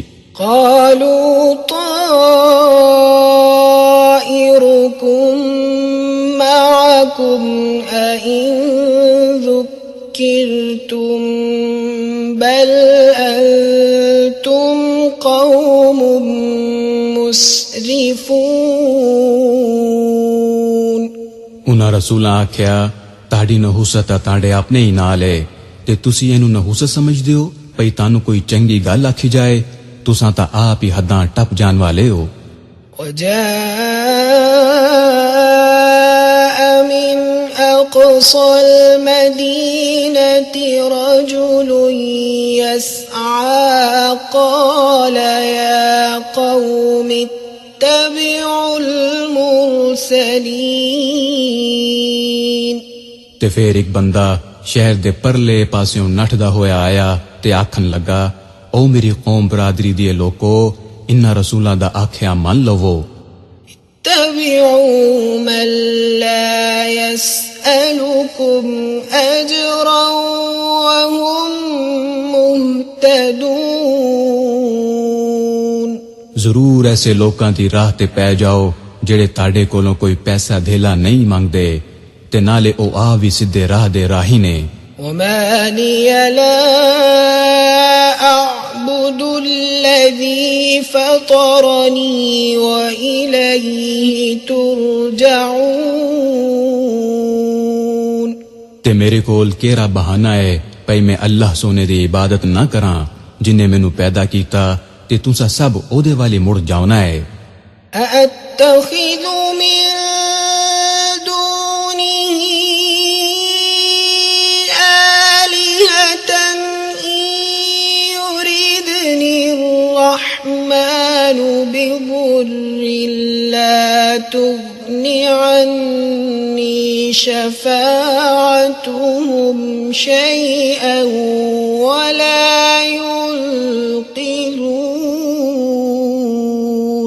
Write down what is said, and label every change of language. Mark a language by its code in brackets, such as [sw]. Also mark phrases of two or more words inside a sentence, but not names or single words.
[ar] قالوا طائركم معكم أئن ذكرتم بل أنتم قوم مسرفون. [pa] انہاں رسولاں آکھیا تاڑی نحوست تاڑے اپنے ہی نال ہے تے تسی اینوں نحوست سمجھ دیو پئی تانوں کوئی چنگی گل آکھی جائے. تساں تا آپ ہی حداں ٹپ جان والے ہو. [ar] وجاء من أقصى المدينة رجل يسعى قال يا قوم اتبعوا المرسلين. [pa] تے پھر ایک بندہ شہر دے پرلے پاسیوں نٹھدا ہویا آیا تے آکھن لگا او میری قوم برادری دیے لوکو انہاں رسولاں دا آکھیا من لوو. [ar] اتبعوا من لا يسألكم أجرا وهم مهتدون. [pa] ضرور ایسے لوکاں دی راہ تے پے جاؤ جڑے تاڑے کولوں کوئی پیسہ دھیلا نہیں مانگدے تے نالے او آ وی سدھے راہ دے راہی نے. [ar] وما لي لا أعبد الذي فطرني وإليه ترجعون. [pa] تے میرے کول کیڑا بہانہ ہے پئی میں اللہ سونے دی عبادت نہ کراں جن نے مینوں پیدا کیتا تے تساں سب او دے والی مڑ جاونا ہے. [ar] أأتخذ من دونه آلهة إن ضر لا تغن عني شفاعتهم شيئا ولا ينقذون.